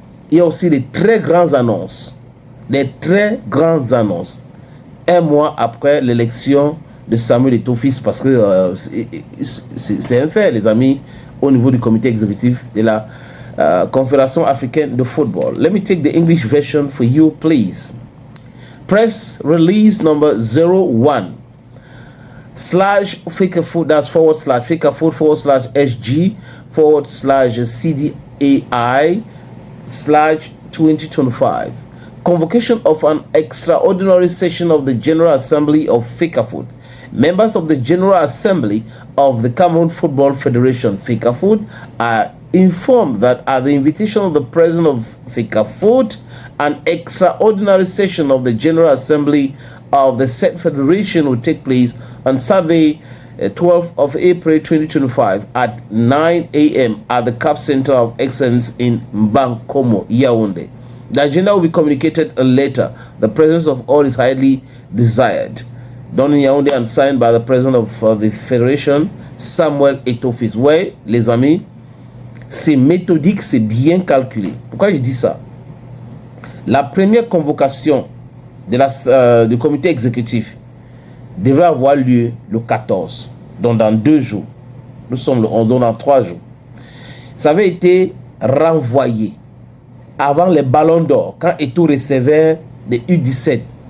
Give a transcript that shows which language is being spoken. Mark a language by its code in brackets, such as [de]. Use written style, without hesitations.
[fr] Il y a aussi des très grandes annonces. Des très grandes annonces. Un mois après l'élection de Samuel Eto'o-Fils, parce que c'est un fait, les amis, au niveau du comité exécutif de la Confédération africaine de football. [en] Let me take the English version for you, please. Press release number 01 / FECAFOOT, that's / FECAFOOT / SG / CDAI / 2025. Convocation of an extraordinary session of the General Assembly of FECAFOOT. Members of the General Assembly of the Cameroon Football Federation, FECAFOOT, are informed that at the invitation of the president of FECAFOOT, an extraordinary session of the General Assembly of the said federation will take place on Saturday, 12th of April 2025 at 9 a.m. at the CAF Center of Excellence in Mbankomo, Yaoundé. The agenda will be communicated later. The presence of all is highly desired. Done in Yaoundé and signed by the president of the federation, Samuel Eto'o-Fils. [fr] Ouais, les amis, c'est méthodique, c'est bien calculé. Pourquoi je dis ça? La première convocation de du comité exécutif devrait avoir lieu le 14, donc dans 2 jours. Nous sommes le 11, donc dans 3 jours. Ça avait été renvoyé avant les ballons d'or, quand Eto'o recevait des U17.